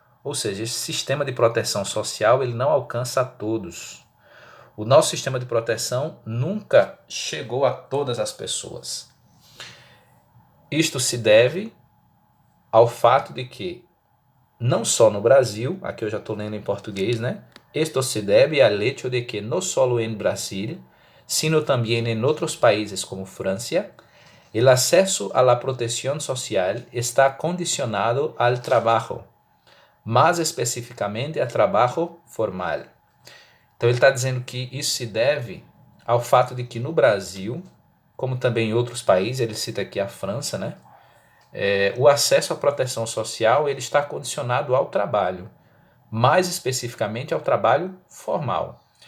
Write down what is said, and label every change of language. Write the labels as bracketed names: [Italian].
[Portuguese] Ou seja, esse sistema de proteção social ele não alcança a todos. O nosso sistema de proteção nunca chegou a todas as pessoas. Isto se deve ao fato de que, não só no Brasil, aqui eu já estou lendo em português, né? [Spanish] Esto se deve al hecho de que no solo en Brasil, sino también en otros países como Francia, el acceso a la protección social está condicionado al trabajo, [Portuguese] mais especificamente a trabalho formal. Então ele está dizendo que isso se deve ao fato de que no Brasil, como também em outros países, ele cita aqui a França, né? O acesso à proteção social ele está condicionado ao trabalho, mais especificamente ao trabalho formal.